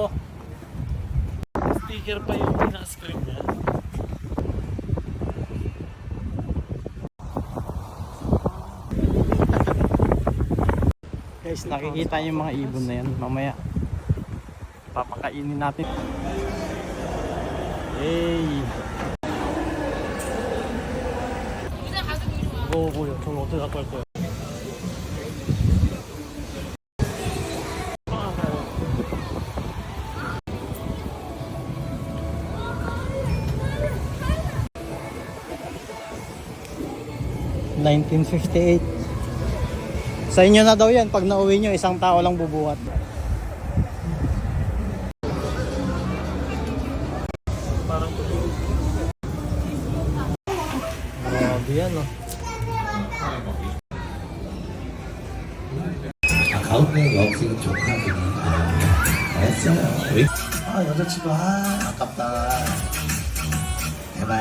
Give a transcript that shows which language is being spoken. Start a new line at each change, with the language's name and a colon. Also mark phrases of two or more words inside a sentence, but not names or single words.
Filipino: Sticker pa yung pinaka-screen niya. Guys, nakikita yung mga ibon na yan. Mamaya papakainin natin. Hey.
Korean: 뭐야, 저는 어떻게 갖고 갈 거야?
Filipino: (1958) Sa inyo na daw yan. Pag nauwi nyo, isang tao lang bubuhat. Grabe yan oh.
Korean: 가운데 여기가 좋다 보니까 됐어요. 여자친구 아깝다. 대박.